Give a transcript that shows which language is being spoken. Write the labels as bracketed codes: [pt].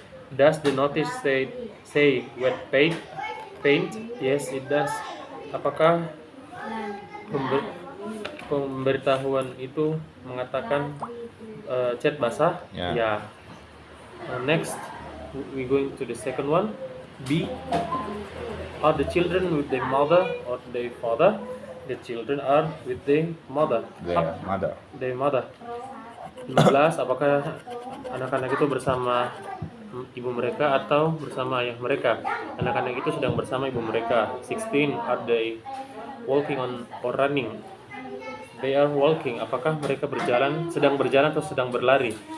[en] Does the notice say wet paint? Yes, it does. [id] Apakah pemberitahuan itu mengatakan cat basah? Ya. Ya. [en] Next, we going to the second one. B. Are the children with their mother or their father? The children are with their mother. Their mother. [id] 15. Apakah anak-anak itu bersama ibu mereka atau bersama ayah mereka? Anak-anak itu sedang bersama ibu mereka. [en] 16. Are they walking or running? They are walking. [id] Apakah mereka sedang berjalan atau sedang berlari?